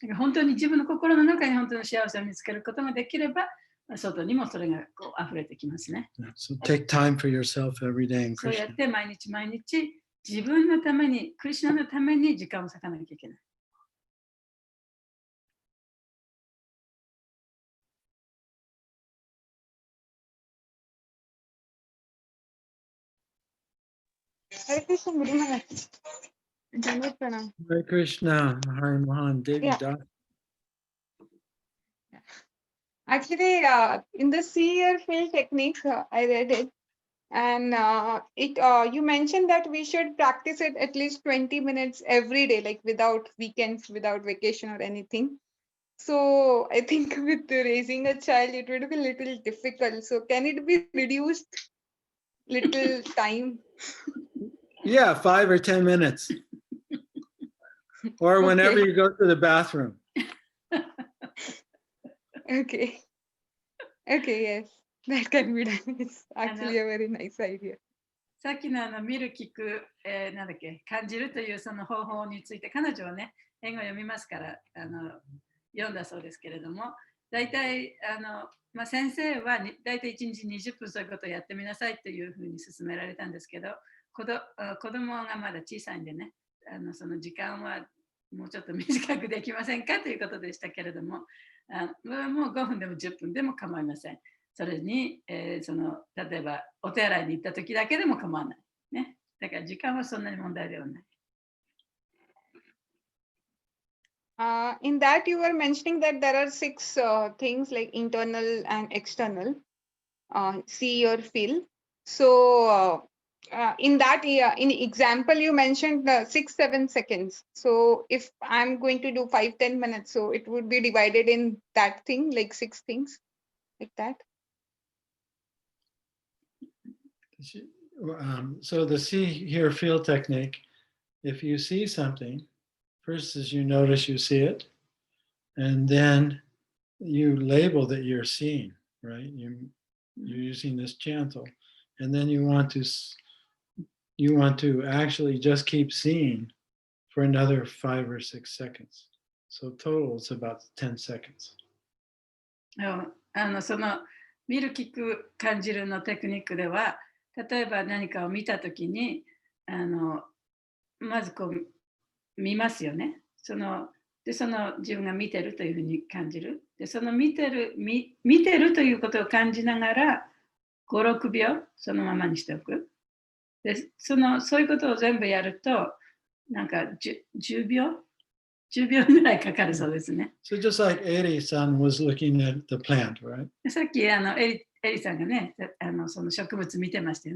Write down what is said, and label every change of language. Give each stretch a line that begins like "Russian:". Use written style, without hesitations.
Japanese: だから本当に自分の心の中に本当の幸せを見つけることができれば、外にもそれがこう溢れてきますね。
English: So take time for yourself every day in
Japanese: そうや
English: Krishna.
Japanese: って毎日毎日自分のために、クリスチャンのために時間を割かなきゃいけない。
Sanskrit: Hare Krishna, Guru Maharaj. Dandavat pranam. Hare Krishna, Hare Mohan, Devi
English: Yeah.
Sanskrit: Das.
English: Actually, in the see or feel techniques, I read it, and you mentioned that we should practice it at least 20 minutes every day, like without weekends, without vacation or anything. So I think with raising a child, it would be a little difficult. So can it be reduced little time? Yeah, 5 or 10 minutes. Or whenever you go to the bathroom. Okay. Okay, yes. That can be done. It's actually a very nice idea.
Japanese: さっきの見る、聞く、なんだっけ、感じるというその方法について、彼女はね、英語を読みますから読んだそうですけれども、大体先生は大体1日20分そういうことをやってみなさいというふうに勧められたんですけど、子供がまだ小さいんでね、その時間はもうちょっと短くできませんかということでしたけれども、もう5分でも10分でも構いません。それに、例えばお手洗いに行った時だけでも構わない、ね。だから時間はそんなに問題ではない。
English: In that you were mentioning that there are 6 things like internal and external, see or feel. So in that in example you mentioned 6-7 seconds. So if I'm going to do 5-10 minutes, so it would be divided in that thing, like 6 things, like that. So the see, hear, feel technique, if you see something, first is you notice you see it, and then you label that you're seeing, right? You're using this chantel, and then you want to actually just keep seeing for another 5 or 6 seconds. So total it's about 10 seconds.
Japanese: その見る、聞く、感じるのテクニックでは、例えば何かを見たときに、まずこう見ますよね。で、その自分が見てるというふうに感じる。で、その見てるということを感じながら、5、6秒そのままにしておく。で、そういうことを全部やると、なんか10秒ぐらいかかるそうですね。
English: So just like Eri-san was looking at the plant, right?
Japanese: でさっきエリさんがね、その植物見てましたよ